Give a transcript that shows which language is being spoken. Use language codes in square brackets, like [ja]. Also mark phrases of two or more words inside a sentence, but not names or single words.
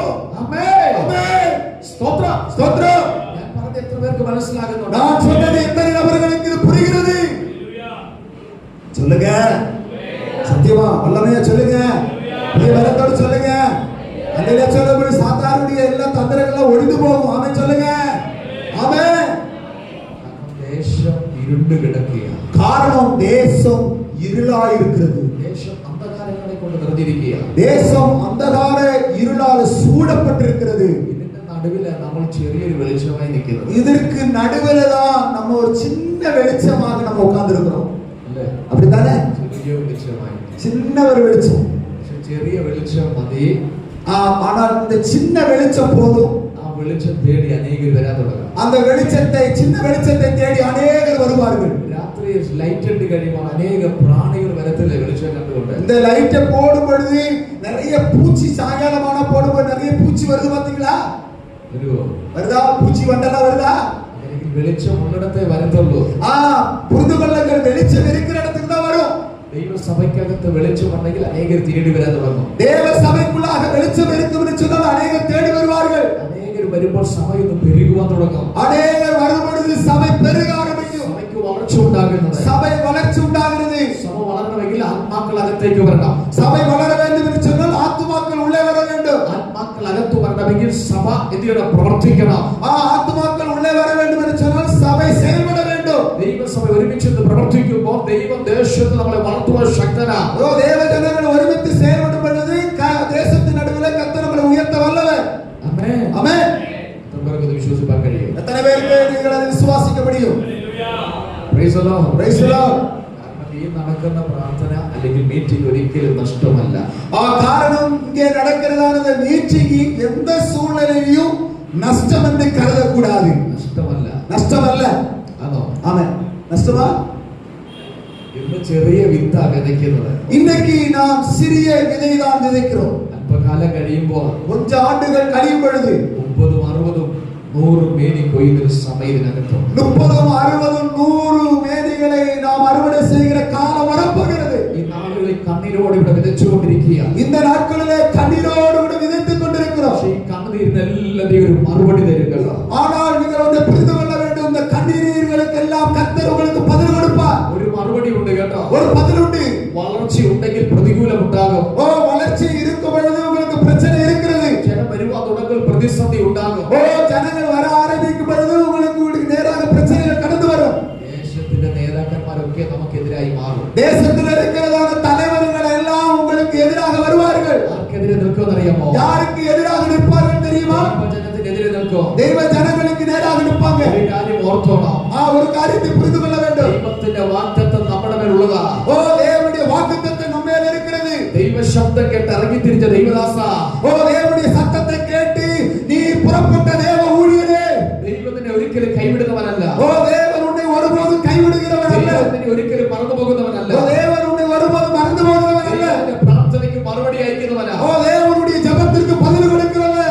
[ml] ആമേൻ. [ta] ஆமென். [ml] സ്തോത്രം. [ta] ஸ்தோத்திரம். [ml] ഞാൻ പറഞ്ഞത് എത്ര പേർക്ക് മനസ്സിലാകുന്നുണ്ട്? [ta] நான் சொன்னது எத்தனை நபர்களுக்கு இது புரிகிறது? சொல்லுங்க. சத்தியமா வல்லமையா சொல்லுங்க. புதிய வரத்தோடு சொல்லுங்க. அல்லேலூயா சொல்லும்போது சாத்தானுடைய எல்லா தந்திரங்களும் ஒழிந்து போகும். ஆமென் சொல்லுங்க. ஆமென். [ml] ദേശം ഇരുണ്ട് കിടക്കുകയാണ്. [ta] காரணம் தேசம் இருளாய் இருக்கிறது. [ml] ദേശം അന്ധകാരങ്ങളെ കൊണ്ട് നിറഞ്ഞിരിക്കുകയാണ്. [ta] தேசம் அந்தகார இருளால் சூடப்பட்டிருக்கிறது. [ml] ഇതിന്റെ നടുവില് നമ്മൾ ചെറിയൊരു വെളിച്ചമായി നിൽക്കുന്നത്. [ta] இதற்கு நடுவுல தான் நம்ம ஒரு சின்ன வெளிச்சமாக நம்ம உட்கார்ந்து இருக்கிறோம். [ml] അല്ലേ? [ta] அப்படிதானே? [ml] ചെറിയ വെളിച്ചമായി. [ta] சின்ன ஒரு வெளிச்சம். [ml] ചെറിയ വെളിച്ചം മതി. [ta] ஆனால் இந்த சின்ன வெளிச்சம் போதும். [ml] ആ വെളിച്ചം തേടി അനേകർ വരാൻ തുടങ്ങും. [ta] அந்த வெளிச்சத்தை, சின்ன வெளிச்சத்தை தேடி அநேகர் வருவார்கள். [ml] രാത്രി ലൈറ്റ് ഇട്ട് കഴിയുമ്പോൾ അനേക പ്രാണികൾ വരത്തില്ലേ വെളിച്ചം കണ്ടുകൊണ്ട്? [ta] இந்த லைட்டை போடும் பொழுது நிறைய பூச்சி, சாயங்காலமான போடும்போது நிறைய பூச்சி வருது பாத்தீங்களா? [ml] വരുവോ? [ta] வருதா? பூச்சி வண்டெல்லாம் வருதா? [ml] അല്ലെങ്കിൽ വെളിച്ചം ഉള്ളിടത്തെ വരത്തുള്ളൂ. [ta] புரிந்து கொள்ளுங்கள், வெளிச்சம் இருக்கிற இடத்துக்கு தான் வரும். [ml] ദൈവ സഭയ്ക്കകത്ത് വെളിച്ചം ഉണ്ടെങ്കിൽ അനേകർ തേടി വരാൻ തുടങ്ങും. [ta] தேவ சபைக்குள்ளாக வெளிச்சம் இருக்கும் என்று சொன்னால் அநேகர் தேடி வருவார்கள். [ml] അനേകർ വരുമ്പോൾ സഭയൊന്ന് പെരുകുവാൻ തുടങ്ങും. [ta] அநேகர் வரும்பொழுது சபை பெருக ஆரம்பிக்கும். [ml] സഭയ്ക്ക് വളർച്ച ഉണ്ടാകുന്നത്. [ta] சபை வளர்ச்சி உண்டாகிறது. [ml] സഭ വളരണമെങ്കിൽ ആത്മാക്കൾ അകത്തേക്ക് വരണം. [ta] சபை வளர வேண்டும் என்று சொன்னால் ஆத்துமாக்கள் உள்ளே வர வேண்டும். [ml] ആത്മാക്കൾ അകത്ത് വരണമെങ്കിൽ സഭ എന്ത് ചെയ്യണം? പ്രവർത്തിക്കണം. [ta] ஆத்துமாக்கள் உள்ளே வர வேண்டும் என்று சொன்னால் சபை செயல்பட வேண்டும். [ml] ദൈവസഭ ഒരുമിച്ച് പ്രവർത്തിക്കുമ്പോൾ ദൈവം ദേശത്ത് നമ്മളെ വളർത്തുവാൻ ശക്തനാണ്. [ta] தேவ ஜனங்கள் ஒருமித்து செயல்படும் பொழுது தேசத்தின் நடுவில் கர்த்தர் நம்மை உயர்த்த வல்லவர். [ml] ആമേൻ. [ta] ஆமென். [ml] നമുക്ക് വിശ്വസിക്കാൻ കഴിയും. [ta] எத்தனை பேருக்கு நீங்கள் அதை விசுவாசிக்க முடியும்? [en] Praise the Lord. Praise the Lord. [ml] കാരണം ഈ നടക്കുന്ന പ്രാർത്ഥന അല്ലെങ്കിൽ മീറ്റിംഗ് ഒരിക്കലും നഷ്ടമല്ല. [ta] காரணம் இங்கே நடக்கிறதான மீட்டிங் எந்த சூழ்நிலையிலும் நஷ்டம் என்று கருதக்கூடாது. நஷ்டமல்ல. [ml] ആണോ? [ta] ஆமென். நஷ்டமா? [ml] ഇന്ന് ചെറിയ വിത്താ വിതയ്ക്കുന്നത്. [ta] இன்னைக்கு நாம் சிறிய விதை தான் விதைக்கிறோம். [ml] അല്പകാലം കഴിയുമ്പോൾ [ta] கொஞ்ச ஆண்டுகள் கழியும் பொழுது [ml] 30, 60, 100 മേനി കൊയ്യുന്ന സമയത്തിനകത്തും [ta] 30, 60, 100 മേനിகளை நாம் அறுவடை செய்கிற காலம் வரப்போகிறது. [ml] ഈ നാളുകളിൽ കണ്ണീരോടെ ഇവിടെ വിതച്ചുകൊണ്ടിരിക്കുകയാണ്. [ta] இந்த நாட்களிலே கண்ணீரோடு கூட விதைத்துக் கொண்டிருக்கிறோம். [ml] ഈ കണ്ണീരിനെല്ലാം ഒരു മറുപടി തരുക. [ta] ஆனால் நீங்கள் ஒன்றை புரிந்து கொள்ள வேண்டும், இந்த கண்ணீர்களுக்கெல்லாம் கர்த்தர் உங்களுக்கு பதில் கொடுப்பார். [ml] ഒരു മറുപടി ഉണ്ട് കേട്ടോ. [ta] ஒரு பதில் உண்டு. [ml] വളർച്ച ഉണ്ടെങ്കിൽ പ്രതികൂലം ഉണ്ടാകും. [ta] வளர்ச்சி இருக்கும் பொழுது உங்களுக்கு பிரச்சனை இருக்கிறது. [ml] ജനം വരുവാൻ തുടങ്ങുമ്പോൾ പ്രതിസന്ധി ഉണ്ടാകും. [ta] ஜனங்கள் வர ஆரம்பிக்கும் பொழுது உங்களுக்கு நேராக பிரச்சனைகள் கடந்து வரும். [ml] ദേശത്തിന്റെ നേതാക്കന്മാരൊക്കെ നമുക്കെതിരായി മാറും. [ta] தேசத்தில் இருக்கிறதான தலைவர்கள் எல்லாம் உங்களுக்கு எதிராக வருவார்கள். [ml] ആർക്കെതിരെ നിൽക്കുമെന്നറിയാമോ? [ta] யாருக்கு எதிராக நிற்பார்கள் தெரியுமா? [ml] ജനത്തിനെതിരെ നിൽക്കും. [ta] தெய்வ ஜனங்களுக்கு நேராக நிற்பாங்க. [ml] ഒരു കാര്യം ഓർത്തോണം. [ta] ஒரு காரியத்தை புரிந்து கொள்ள வேண்டும். [ml] ദൈവത്തിന്റെ വാഗ്ദത്തം നമ്മുടെ മേലുള്ളതാ. [ta] தேவனுடைய வாக்குத்தத்தம் நம்ம மேல் இருக்கிறது. [ml] ദൈവ ശബ്ദം കേട്ട് ഇറങ്ങി തിരിച്ച ദൈവദാസ, [ta] தேவனுடைய சத்தத்தை கேட்டு நீ புறப்பட்ட தேவ ஊழியரே, [ml] ദൈവത്തിനെ ഒരിക്കലും കൈവിടുന്നവനല്ല. [ta] தேவன் உன்னை ஒருபோதும் கைவிடுகிறவரல்ல. [ml] ദൈവത്തിനെ ഒരിക്കലും മറന്നു പോകുന്നവനല്ല. [ta] தேவன் உன்னை ஒருபோதும் மறந்து போகிறவரல்ல. [ml] ദൈവത്തിന്റെ പ്രാർത്ഥനയ്ക്ക് മറുപടി അയക്കുന്നവനാ. [ta] தேவனுடைய ஜெபத்திற்கு பதில் கொடுக்கிறவர்.